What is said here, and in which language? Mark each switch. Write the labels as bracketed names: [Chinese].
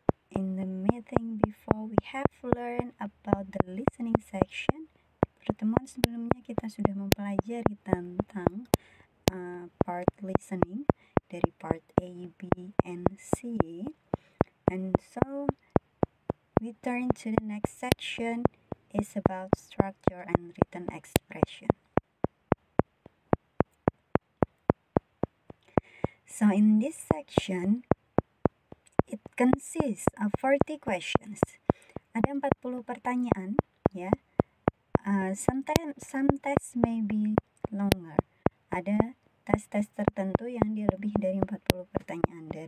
[English] In the meeting before, we have learned about the listening section. [Indonesian] Pertemuan sebelumnya kita sudah mempelajari tentang part listening dari part A, B, and C. [English] And so we turn to the next section is about structure and written expression. So in this section, it consists of 40 questions. [Indonesian] Ada 40 pertanyaan, ya. [English] Some tests may be longer. [Indonesian] Ada tes-tes tertentu yang dia lebih dari 40 pertanyaan.